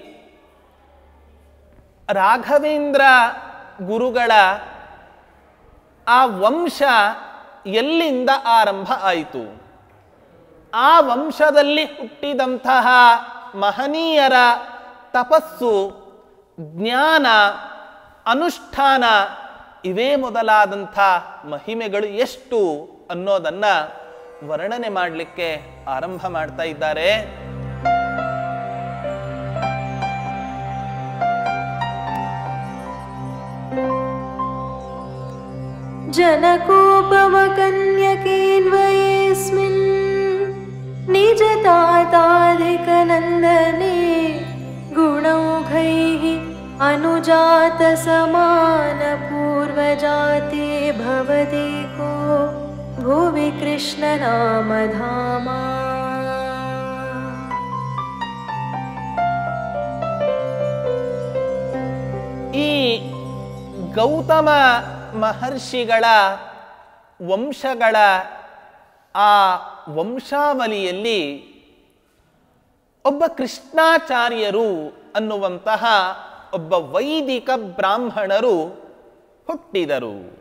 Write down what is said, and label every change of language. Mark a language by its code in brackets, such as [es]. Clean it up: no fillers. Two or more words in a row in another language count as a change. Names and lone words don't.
[kn] ರಾಘವೇಂದ್ರ ಗುರುಗಳ ಆ ವಂಶ ಎಲ್ಲಿಂದ ಆರಂಭ ಆಯಿತು, ಆ ವಂಶದಲ್ಲಿ ಹುಟ್ಟಿದಂತಹ ಮಹನೀಯರ ತಪಸ್ಸು, ಜ್ಞಾನ, ಅನುಷ್ಠಾನ ಇವೇ ಮೊದಲಾದಂಥ ಮಹಿಮೆಗಳು ಎಷ್ಟು ಅನ್ನೋದನ್ನ ವರ್ಣನೆ ಮಾಡಲಿಕ್ಕೆ ಆರಂಭ ಮಾಡ್ತಾ ಇದ್ದಾರೆ. [sa] जनकोपमकन्यकेऽन्वयेऽस्मिन् निजताताधिकनन्दने गुणौघैः अनुजातसमानपूर्वजाते भवदेको भुवि कृष्णनामधामा. [kn] ಈ ಗೌತಮ ಮಹರ್ಷಿಗಳ ವಂಶಗಳ ಆ ವಂಶಾವಳಿಯಲ್ಲಿ ಒಬ್ಬ ಕೃಷ್ಣಾಚಾರ್ಯರು ಅನ್ನುವಂತಹ ಒಬ್ಬ ವೈದಿಕ ಬ್ರಾಹ್ಮಣರು ಹುಟ್ಟಿದರು.